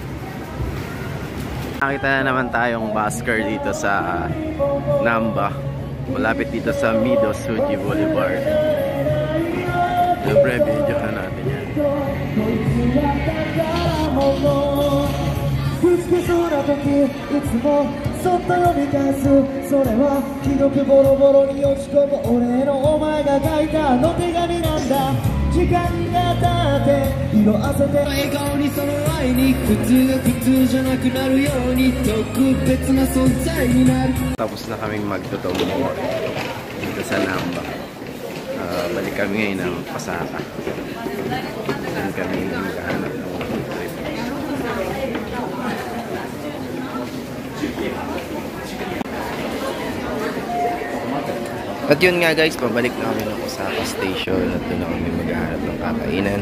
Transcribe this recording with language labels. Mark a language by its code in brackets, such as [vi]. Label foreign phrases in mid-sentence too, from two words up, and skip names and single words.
[tl] Nakita na naman tayong busker dito sa Namba, malapit dito sa Mido Suji Boulevard. Siyempre, video na natin yan. [ja] ぶつけそうな時いつもそっと読み返すそれは記録ボロボロに落ち込む俺のお前が書いたあの手紙なんだ時間が経って色あせて笑顔にその愛に普通が普通じゃなくなるように特別な存在になる [tl] Tapos na kaming magtutumbo dito sa Namba. Balik kami ngayon ng Pasaka. Doon kami maghahanap ng trip. At yun nga guys, pabalik na kami ng Osaka Station at doon na kami maghahanap ng kakainan.